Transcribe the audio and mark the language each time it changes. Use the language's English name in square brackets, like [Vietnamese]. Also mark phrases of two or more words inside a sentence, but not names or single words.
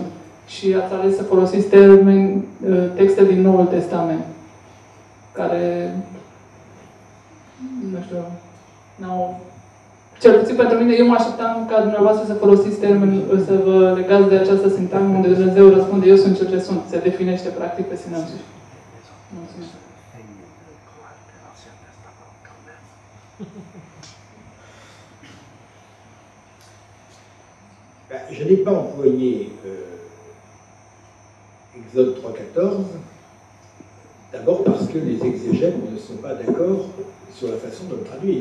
[Romanian] Și ați ales să folosiți texte din Noul Testament, care, nu știu, n-au... Cel puțin pentru mine, eu mă așteptam ca dumneavoastră să folosiți termeni, să vă legați de această sintagmă unde Dumnezeu răspunde eu sunt cel ce sunt. Se definește practic pe sine însuși. Mulțumesc. [French] Je n'ai pas employé Exode 3.14, d'abord parce que les exégètes ne sont pas d'accord sur la façon de le traduire.